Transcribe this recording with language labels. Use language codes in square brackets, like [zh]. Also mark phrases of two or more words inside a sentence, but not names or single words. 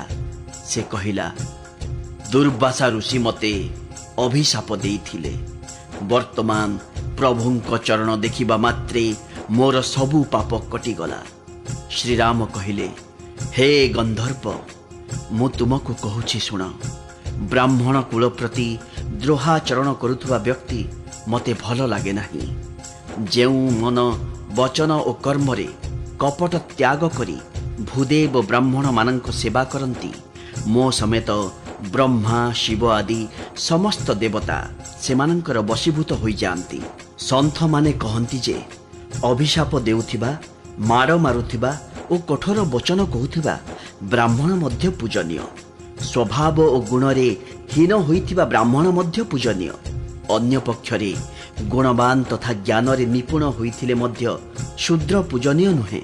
[or] ସେ କହିଲା, ଦୁର୍ବାସା ଋଷି ମତେ ଅଭିଶାପ ଦେଇଥିଲେ। ବର୍ତ୍ତମାନ ପ୍ରଭୁଙ୍କ ଚରଣ ଦେଖିବା ମାତ୍ରେ ମୋର ସବୁ ପାପ କଟିଗଲା। ଶ୍ରୀରାମ କହିଲେ, ହେ ଗନ୍ଧର୍ବ, ମୁ ତୁମକୁ କହୁଛି ଶୁଣ। ବ୍ରାହ୍ମଣ କୁଳ ପ୍ରତି ଦ୍ରୋହାଚରଣ କରୁଥିବା ବ୍ୟକ୍ତି ମତେ ଭଲ ଲାଗେ ନାହିଁ। ଯେଉଁ ମନ ବଚନ ଓ କର୍ମ ରେ କପଟ ତ୍ୟାଗ କରି ଭୂଦେବ ବ୍ରାହ୍ମଣ ମାନଙ୍କ ସେବା କରନ୍ତି, ମୋ ସମେତ ବ୍ରହ୍ମା ଶିବ ଆଦି ସମସ୍ତ ଦେବତା ସେମାନଙ୍କର ବଶୀଭୂତ ହୋଇ ଯାଆନ୍ତି। ସନ୍ଥ ମାନେ କହନ୍ତି ଯେ ଅଭିଶାପ ଦେଉଥିବା, ମାଡ଼ ମାରୁଥିବା ଓ କଠୋର ବଚନ କହୁଥିବା ବ୍ରାହ୍ମଣ ମଧ୍ୟ ପୂଜନୀୟ। ସ୍ୱଭାବ ଓ ଗୁଣରେ ହୀନ ହୋଇଥିବା ବ୍ରାହ୍ମଣ ମଧ୍ୟ ପୂଜନୀୟ। ଅନ୍ୟପକ୍ଷରେ ଗୁଣବାନ ତଥା ଜ୍ଞାନରେ ନିପୁଣ ହୋଇଥିଲେ ମଧ୍ୟ ଶୂଦ୍ର ପୂଜନୀୟ ନୁହେଁ।